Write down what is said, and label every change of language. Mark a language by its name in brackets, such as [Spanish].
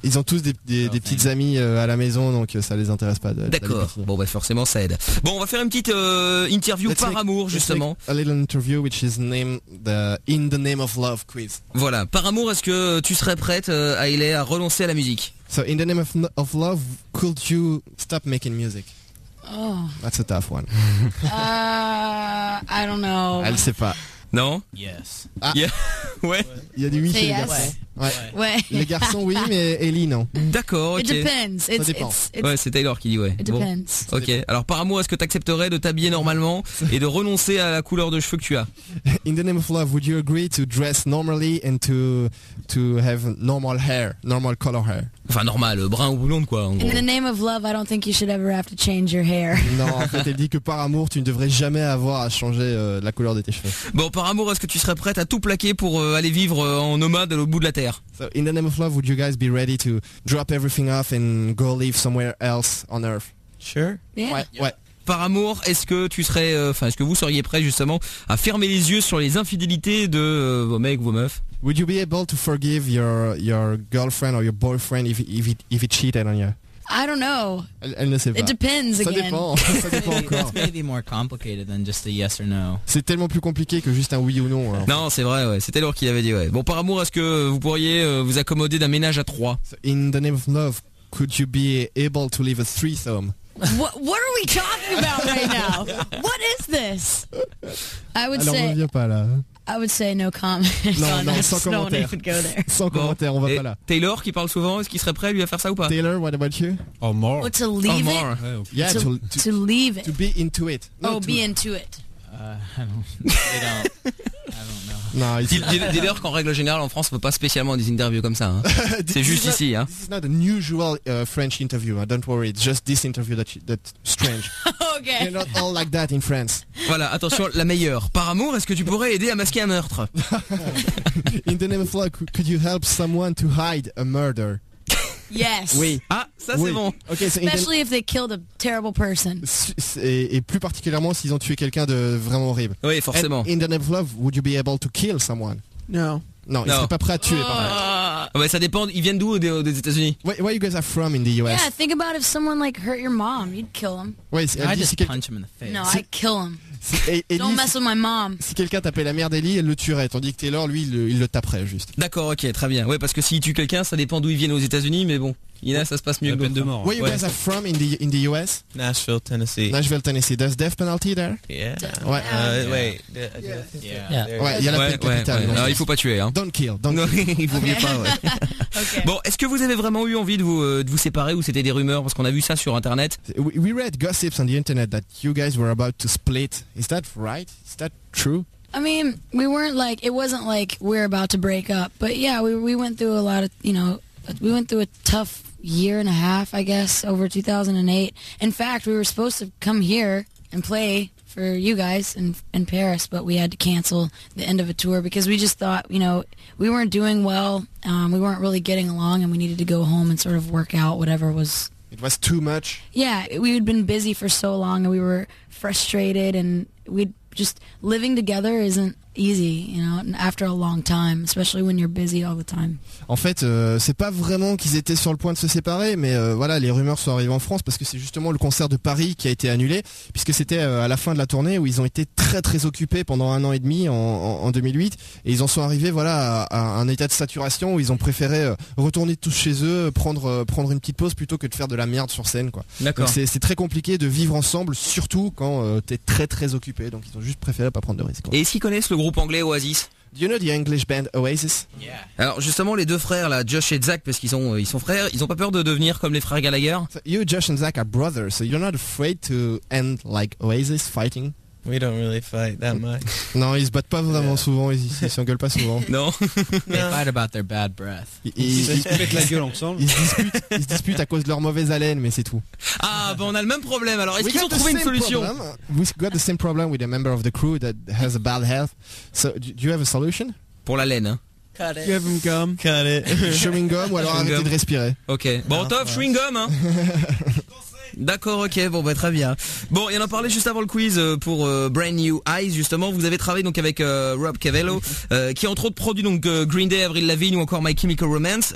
[French] Ils ont tous des petites amies à la maison, donc ça les intéresse pas. D'accord. Bon, bah forcément, ça aide. Bon, on va faire une petite interview [English] let's [French] par [English] make, [French] amour, justement. [English] A little interview which is named the In the Name of Love quiz. [French] Voilà. Par amour, est-ce que tu serais prête, Ailey, à renoncer à la musique? [English] So, in the name of love, could you stop making music? Oh. That's a tough one. I don't know. [French] Elle sait pas. Non? [English] Yes. Ah. Yeah. [French] Ouais. Il y a du oui chez les garçons. Ouais. Les garçons oui, mais Ellie non. D'accord, ok. [English] It depends. [French] Ça dépend. Ouais, c'est Taylor qui dit ouais. [English] It depends. [French] Bon. Ok, alors par amour, est-ce que t'accepterais de t'habiller normalement et de renoncer à la couleur de cheveux que tu as? [English] In the name of love, would you agree to dress normally and to have normal hair, normal color hair? [French] Enfin normal, brun ou blonde quoi. [English] In the name of love, I don't think you should ever have to change your hair. [French] Non, en fait elle dit que par amour, tu ne devrais jamais avoir à changer la couleur de tes cheveux. Bon, par amour, est-ce que tu serais prête à tout plaquer pour aller vivre en nomade au bout de la terre? [English] So in the name of love, would you guys be ready to drop everything off and go live somewhere else on earth? Sure. Yeah. [French] Ouais. Par amour, est-ce que tu serais, est-ce que vous seriez prêt justement à fermer les yeux sur les infidélités de vos mecs, vos meufs? [English] Would you be able to forgive your girlfriend or your boyfriend if it cheated on you? I don't know. [French] Elle ne sait pas. [English] It depends again. [French] Ça dépend encore. [English] It's maybe more complicated than just a yes or no. [French] C'est tellement plus compliqué que juste un oui ou non. Alors. Non, c'est vrai, ouais. C'était Laure qui l'avait dit, ouais. Bon, par amour, est-ce que vous pourriez vous accommoder d'un ménage à trois? [English] So in the name of love, could you be able to live a threesome? What are we talking about right now? What is this? I would [French] alors, [English] say... [French] on ne vient pas là. [English] I would say no comment. [French] Non, on non, sans commentaire. [English] Even go there. [French] Sans commentaire, on va pas là. Taylor qui parle souvent, est-ce qu'il serait prêt lui à faire ça ou pas? [English] Taylor, what about you? Or more. Oh, to leave or more. It? Okay. Yeah, to leave it. To be into it. No, oh, be into it. I don't know. [French] Non, dis-leur qu'en règle générale, en France, on ne peut pas spécialement des interviews comme ça. Hein. C'est juste [English] not, [French] ici. Hein. [English] This is not a usual French interview, don't worry. It's just this interview that's strange. Okay. You're not all like that in France. [French] Voilà, attention, la meilleure. Par amour, est-ce que tu pourrais aider à masquer un meurtre? [English] In the name of love, could you help someone to hide a murder? Yes. [French] Oui. Ah, ça c'est oui. Bon. [English] Okay, so especially if they killed a terrible person. [French] Et plus particulièrement s'ils ont tué quelqu'un de vraiment horrible. Oui, forcément. [English] And in the name of love, would you be able to kill someone? No. [French] Non, ils seraient pas prêts à tuer par exemple. Ouais, ça dépend, ils viennent d'où des États-Unis? [English] Where you guys are from in the US? Yeah, think about if someone like hurt your mom, you'd kill him. [French] Ouais, [English] I'd just punch him in the face. No, I'd kill him. Don't mess with my mom. [French] Si quelqu'un tapait la mère d'Ellie, elle le tuerait. Tandis que Taylor, lui, il le taperait juste. D'accord, ok, très bien. Ouais, parce que s'il tue quelqu'un, ça dépend d'où ils viennent aux États-Unis, mais bon. Ina, ça se passe mieux que peine de mort. [English] Where you guys are from in the US? Nashville, Tennessee. Nashville, Tennessee. There's death penalty there? Yeah. [French] Ouais. [English] Wait. Yeah. [French] Ouais, il y a la peine capitale. Ouais. Il faut pas tuer. Hein. [English] Don't kill. Don't kill. [French] Il vaut mieux pas. Ouais. [English] Okay. [French] Bon, est-ce que vous avez vraiment eu envie de vous séparer ou c'était des rumeurs parce qu'on a vu ça sur Internet? [English] We read gossips on the Internet that you guys were about to split. Is that right? Is that true? I mean, we weren't like it wasn't like we're about to break up, but yeah, we went through a lot of, you know. We went through a tough year and a half, I guess, over 2008. In fact, we were supposed to come here and play for you guys in Paris, but we had to cancel the end of a tour because we just thought, you know, we weren't doing well, we weren't really getting along, and we needed to go home and sort of work out whatever was... It was too much? Yeah, we had been busy for so long, and we were frustrated, and we'd just living together isn't... easy, you know, after a long time, especially when you're busy all the time. [French] En fait, c'est pas vraiment qu'ils étaient sur le point de se séparer, mais voilà, les rumeurs sont arrivées en France parce que c'est justement le concert de Paris qui a été annulé, puisque c'était à la fin de la tournée où ils ont été très très occupés pendant un an et demi en 2008, et ils en sont arrivés voilà à un état de saturation où ils ont préféré retourner tous chez eux, prendre une petite pause plutôt que de faire de la merde sur scène, quoi. D'accord. Donc c'est très compliqué de vivre ensemble, surtout quand t'es très très occupé, donc ils ont juste préféré pas prendre de risques. Et est-ce qu'ils connaissent le groupe anglais Oasis? [English] Do you know the English band Oasis? Yeah. [French] Alors justement les deux frères là, Josh et Zach, parce qu'ils sont ils sont frères, ils ont pas peur de devenir comme les frères Gallagher? [English] So you, Josh and Zach are brothers, so you're not afraid to end like Oasis fighting? We don't really fight that much. [French] Non, ils se battent pas vraiment souvent, ils s'engueulent pas souvent. Non. [English] They fight about their bad breath. [French] Ils se pètent la gueule ensemble. Ils se disputent à cause de leur mauvaise haleine, mais c'est tout. Ah, bon, on a le même problème. Alors, est-ce qu'ils ont trouvé une solution? [English] We've got the same problem with a member of the crew that has a bad health. So, do you have a solution? [French] Pour l'haleine, hein. [English] Cut it. You have gum. Cut it. [French] Chewing gum, ou alors chewing arrêtez gum. De respirer. Ok. Bon, ah, top, chewing gum, hein. D'accord, ok, bon bah très bien. Bon, il y en a parlé juste avant le quiz pour Brand New Eyes justement. Vous avez travaillé donc avec Rob Cavallo, qui entre autres produit donc Green Day, Avril Lavigne ou encore My Chemical Romance.